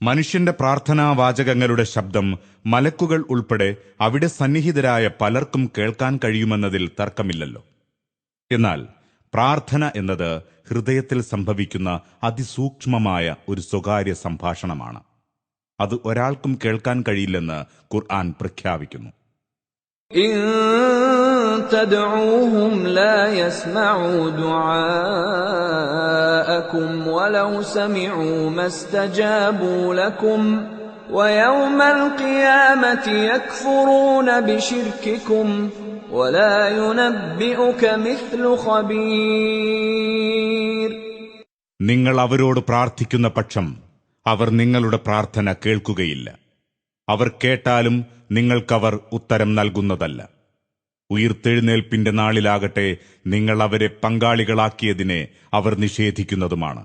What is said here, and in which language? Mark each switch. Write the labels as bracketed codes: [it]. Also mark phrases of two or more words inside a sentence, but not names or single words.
[ml] മനുഷ്യന്റെ പ്രാർത്ഥനാവാചകങ്ങളുടെ ശബ്ദം മലക്കുകൾ ഉൾപ്പെടെ അവിടെ സന്നിഹിതരായ പലർക്കും കേൾക്കാൻ കഴിയുമെന്നതിൽ തർക്കമില്ലല്ലോ. എന്നാൽ പ്രാർത്ഥന എന്നത് ഹൃദയത്തിൽ സംഭവിക്കുന്ന അതിസൂക്ഷ്മമായ ഒരു സ്വകാര്യ സംഭാഷണമാണ്. അത് ഒരാൾക്കും കേൾക്കാൻ കഴിയില്ലെന്ന് ഖുർആൻ പ്രഖ്യാപിക്കുന്നു. [ar] إن تدعوهم لا يسمعوا دعاءكم ولو سمعوا ما استجابوا لكم ويوم القيامة يكفرون بشرككم ولا ينبئك مثل خبير. [ml] നിങ്ങൾ അവരോട് പ്രാർത്ഥിക്കുന്ന പക്ഷം അവർ നിങ്ങളുടെ പ്രാർത്ഥന കേൾക്കുകയില്ല. അവർ കേട്ടാലും നിങ്ങൾക്കവർ ഉത്തരം നൽകുന്നതല്ല. ഉയിർത്തെഴുന്നേൽപ്പിന്റെ നാളിലാകട്ടെ നിങ്ങൾ അവരെ പങ്കാളികളാക്കിയതിനെ അവർ നിഷേധിക്കുന്നതുമാണ്.